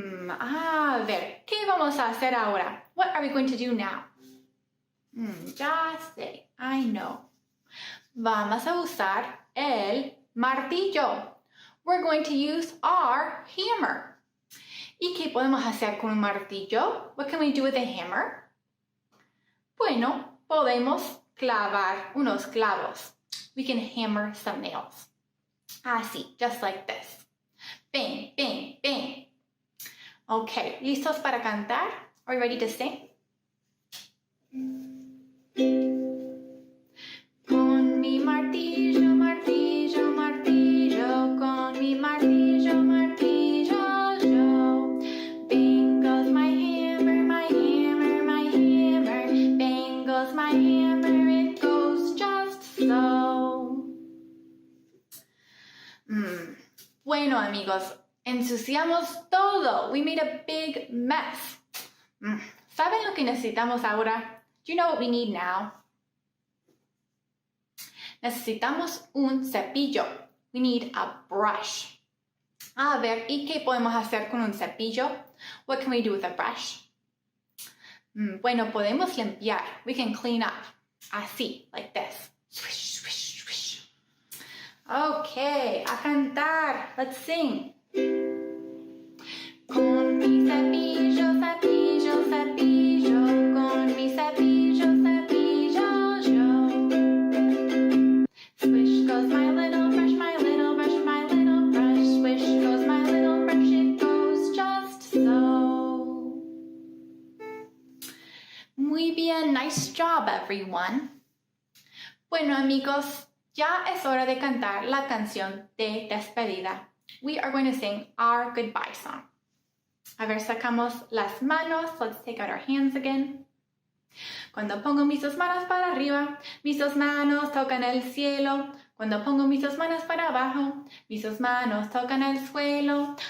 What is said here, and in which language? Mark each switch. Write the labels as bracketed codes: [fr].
[es] A ver, ¿qué vamos a hacer ahora? [en] What are we going to do now? [es] Ya sé, [en] I know. [es] Vamos a usar el martillo. [en] We're going to use our hammer. [es] ¿Y qué podemos hacer con un martillo? [en] What can we do with a hammer? [es] Bueno, podemos clavar unos clavos. [en] We can hammer some nails. Así, just like this. Bang, bang, bang. [es] Okay, ¿listos para cantar? [en] Are you ready to sing? [es] Con mi martillo, martillo, martillo, con mi martillo, martillo, yo. [en] Bang goes my hammer, my hammer, my hammer. Bang goes my hammer, it goes just so. [es] Bueno, amigos, ensuciamos todo. [en] We made a big mess. [es] ¿Saben lo que necesitamos ahora? [en] Do you know what we need now? [es] Necesitamos un cepillo. [en] We need a brush. [es] A ver, ¿y qué podemos hacer con un cepillo? [en] What can we do with a brush? [es] Bueno, podemos limpiar. [en] We can clean up. Así, like this. Swish, swish, swish. Okay, [es] a cantar. [en] Let's sing. [es] Con mi cepillo, cepillo, cepillo, con mi cepillo, cepillo, yo. [en] Swish goes my little brush, my little brush, my little brush. Swish goes my little brush, it goes just so. [es] Muy bien, [en] nice job, everyone. [es] Bueno, amigos, ya es hora de cantar la canción de despedida. [en] We are going to sing our goodbye song. [es] A ver, sacamos las manos. [en] Let's take out our hands again. [es] Cuando pongo mis dos manos para arriba, mis dos manos tocan el cielo. Cuando pongo mis dos manos para abajo, mis dos manos tocan el suelo.